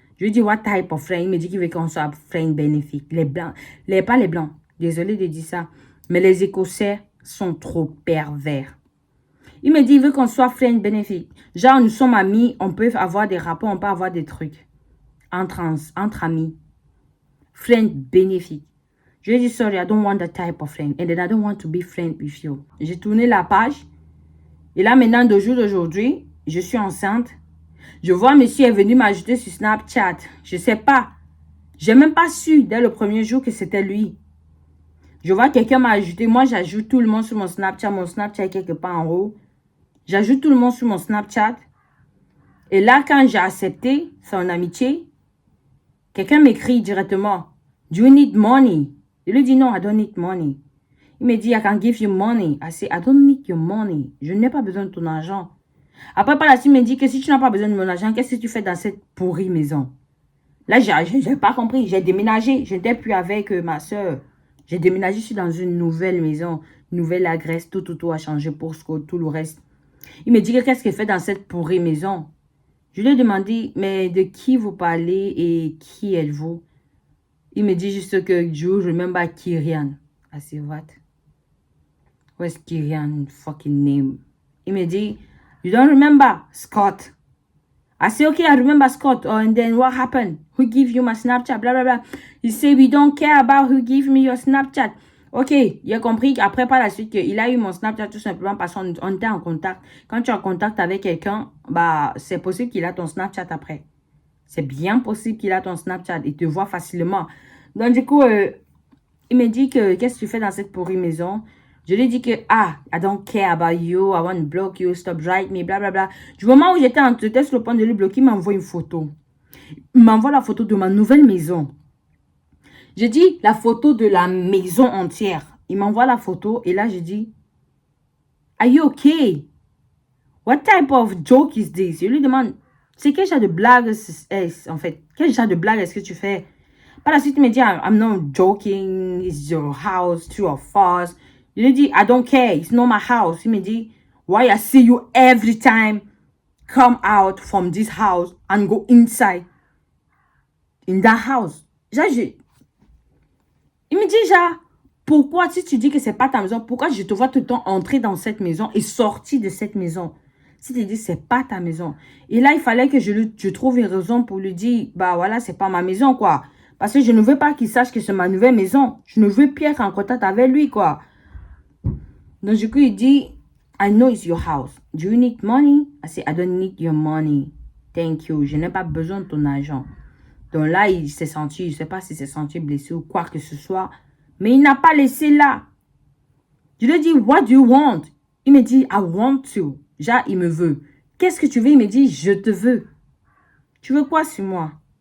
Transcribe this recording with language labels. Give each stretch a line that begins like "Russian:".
French: Je lui dis,
English: what type of friend?
French: Il me dit qu'il veut qu'on soit friend bénéfique. Les blancs, pas les blancs. Désolé de dire ça. Mais les Écossais sont trop pervers. Il me dit, il veut qu'on soit friend bénéfique. Genre, nous sommes amis, on peut avoir des rapports, on peut avoir des trucs. Entre amis. Friend bénéfique. Je lui ai dit,
English: sorry, I don't want that type of friend. And then I don't want to be friend with you.
French: J'ai tourné la page. Et là, maintenant, d'aujourd'hui, je suis enceinte. Je vois monsieur est venu m'ajouter sur Snapchat. Je sais pas. J'ai même pas su dès le premier jour que c'était lui. Je vois quelqu'un m'a ajouté. Moi, j'ajoute tout le monde sur mon Snapchat. Mon Snapchat est quelque part en haut. J'ajoute tout le monde sur mon Snapchat. Et là, quand j'ai accepté son amitié, quelqu'un m'écrit directement.
English: Do you need money?
French: Je lui dis non,
English: I don't need money.
French: Il me dit,
English: I can give you money. I say, I don't need your money.
French: Je n'ai pas besoin de ton argent. Après, par la suite, il me dit que si tu n'as pas besoin de mon argent, qu'est-ce que tu fais dans cette pourrie maison? Là, j'ai pas compris. J'ai déménagé. Je n'étais plus avec ma soeur. J'ai déménagé, je suis dans une nouvelle maison. Nouvelle adresse. Tout a changé pour tout le reste. Il me dit que qu'est-ce qu'il fait dans cette pourrie maison? Je lui ai demandé, mais de qui vous parlez et qui êtes-vous? Il me dit juste que je remember Kyrian.
English: I say, what? Where's Kyrian fucking name?
French: Il me dit,
English: you don't remember Scott? I say, okay, I remember Scott. Oh, and then what happened? Who give you my Snapchat? Blah, blah, blah. He say, we don't care about who give me your Snapchat.
French: Ok, il a compris qu'après, par la suite, il a eu mon Snapchat tout simplement parce qu'on était en contact. Quand tu es en contact avec quelqu'un, bah, c'est possible qu'il a ton Snapchat après. C'est bien possible qu'il a ton Snapchat. Il te voit facilement. Donc, du coup, il me dit que qu'est-ce que tu fais dans cette pourrie maison? Je lui ai dit que,
English: I don't care about you, I want to block you, stop writing me, bla bla bla.
French: Du moment où j'étais sur le point de le bloquer, il m'envoie une photo. Il m'envoie la photo de ma nouvelle maison. J'ai dit la photo de la maison entière. Il m'envoie la photo et là, je dis,
English: are you okay? What type of joke is this?
French: Je lui demande, c'est quel genre de blague en fait? Quel genre de blague est-ce que tu fais? Par la suite, il me dit,
English: I'm not joking, it's your house, true or false.
French: Je lui dis,
English: I don't care, it's not my house.
French: Il me dit,
English: why I see you every time come out from this house and go inside in that house.
French: Genre, il me dit, genre, pourquoi, si tu dis que c'est pas ta maison, pourquoi je te vois tout le temps entrer dans cette maison et sortir de cette maison? Si tu dis, c'est pas ta maison. Et là, il fallait que je trouve une raison pour lui dire, bah voilà, c'est pas ma maison, quoi. Parce que je ne veux pas qu'il sache que c'est ma nouvelle maison. Je ne veux plus être en contact avec lui, quoi. Donc, du coup, il dit,
English: I know it's your house. Do you need money? I say, I don't need your money. Thank you.
French: Je n'ai pas besoin de ton argent. Donc là, il s'est senti, je ne sais pas s'il s'est senti blessé ou quoi que ce soit. Mais il n'a pas laissé là. Je lui ai dit,
English: what do you want?
French: Il me dit,
English: I want to.
French: Genre, il me veut. Qu'est-ce que tu veux? Il me dit, je te veux. Tu veux quoi sur moi?